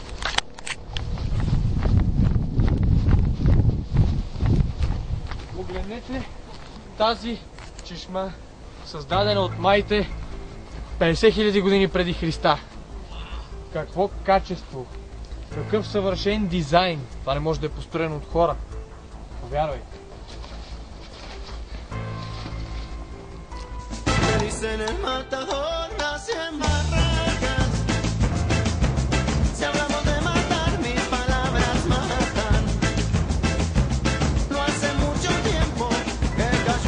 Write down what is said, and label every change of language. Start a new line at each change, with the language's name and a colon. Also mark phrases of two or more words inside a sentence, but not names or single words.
Bulgarian: Погледнете тази чешма, създадена от майите 50 000 години преди Христа. Какво качество! Какъв съвършен дизайн! Това не може да е построено от хора. Повярвайте.
Spanish: En el matador nacen barracas. Si hablamos de matar, mis palabras matan. No hace mucho tiempo que cayó.